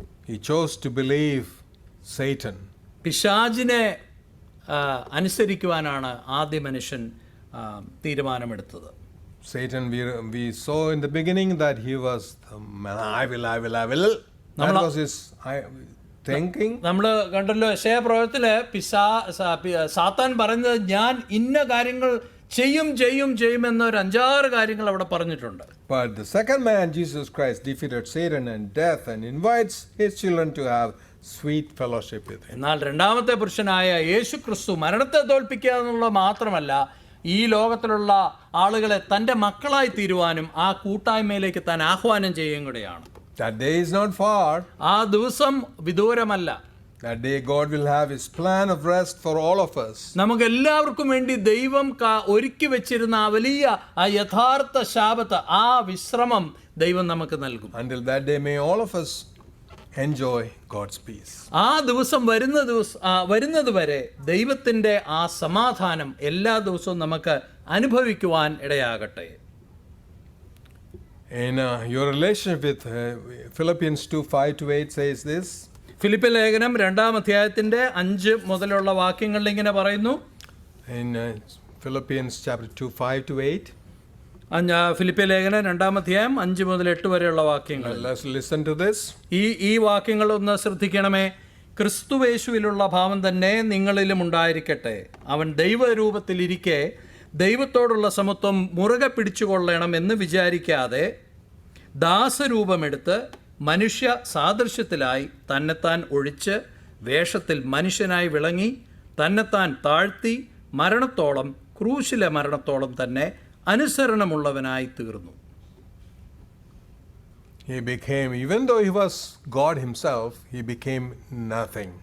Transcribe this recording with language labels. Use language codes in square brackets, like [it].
[en] He chose to believe Satan. [ml] പിശാചിനെ അനുസരിക്കുവാനാണ് ആദ്യ മനുഷ്യൻ തീരുമാനമെടുത്തത്. [en] Satan, we saw in the beginning that he was I will. That was his thinking. [ml] നമ്മൾ കണ്ടല്ലോ യെശയ്യാ പ്രവചനത്തില് സാത്താൻ പറയുന്നത് ഞാൻ ഇന്ന കാര്യങ്ങൾ ചെയ്യും എന്നൊരു 5-6 കാര്യങ്ങൾ അവിടെ പറഞ്ഞിട്ടുണ്ട്. [en] But the second man, Jesus Christ, defeated Satan and death and invites his children to have sweet fellowship with him. [ml] എന്നാൽ രണ്ടാമത്തെ പുരുഷനായ യേശു ക്രിസ്തു മരണത്തെ തോൽപ്പിക്കുക എന്നുള്ളത് മാത്രമല്ല, ഈ ലോകത്തിലുള്ള ആളുകളെ തൻ്റെ മക്കളായി തീരുവാനും ആ കൂട്ടായ്മയിലേക്ക് താൻ ആഹ്വാനം ചെയ്യുകയും കൂടെയാണ്. [en] That day is not far. [ml] ആ ദിവസം വിദൂരമല്ല. [en] That day God will have His plan of rest for all of us. [ml] നമുക്ക് എല്ലാവർക്കും വേണ്ടി ദൈവം ഒരുക്കി വെച്ചിരുന്ന ആ വലിയ ആ യഥാർത്ഥ ശാബത്ത്, ആ വിശ്രമം ദൈവം നമുക്ക് നൽകും. [en] Until that day, may all of us enjoy God's peace. [ml] ആ ദിവസം വരുന്നത് വരെ ദൈവത്തിൻ്റെ ആ സമാധാനം എല്ലാ ദിവസവും നമുക്ക് അനുഭവിക്കുവാൻ ഇടയാകട്ടെ. [en] In your relationship with Philippians 2:5-8 says this. [ml] Philippi ലേഖനം 2-ാം അധ്യായത്തിന്റെ 5 മുതലുള്ള വാക്യങ്ങളിൽ ഇങ്ങനെ പറയുന്നു. [en] In Philippians chapter 2:5-8. [ml] ഫിലിപ്പി ലേഖനം 2-ാം അധ്യായം 5 മുതൽ 8 വരെയുള്ള വാക്യങ്ങൾ. [en] Let's listen to this. [ml] ഈ വാക്യങ്ങൾ ഒന്ന് ശ്രദ്ധിക്കണമേ. ക്രിസ്തുവേശുവിലുള്ള ഭാവം തന്നെ നിങ്ങളിലും ഉണ്ടായിരിക്കട്ടെ. അവൻ ദൈവരൂപത്തിലിരിക്കെ ദൈവത്തോടുള്ള സമത്വം മുറുകെ പിടിച്ചുകൊള്ളണം എന്ന് വിചാരിക്കാതെ ദാസരൂപമെടുത്ത് മനുഷ്യ സാദൃശ്യത്തിലായി തന്നെത്താൻ ഒഴിച്ച് വേഷത്തിൽ മനുഷ്യനായി വിളങ്ങി തന്നെത്താൻ താഴ്ത്തി മരണത്തോളം, ക്രൂശിലെ മരണത്തോളം തന്നെ അനുസരണമുള്ളവനായി തീർന്നു. [en] He became, even though he was God himself, he became nothing.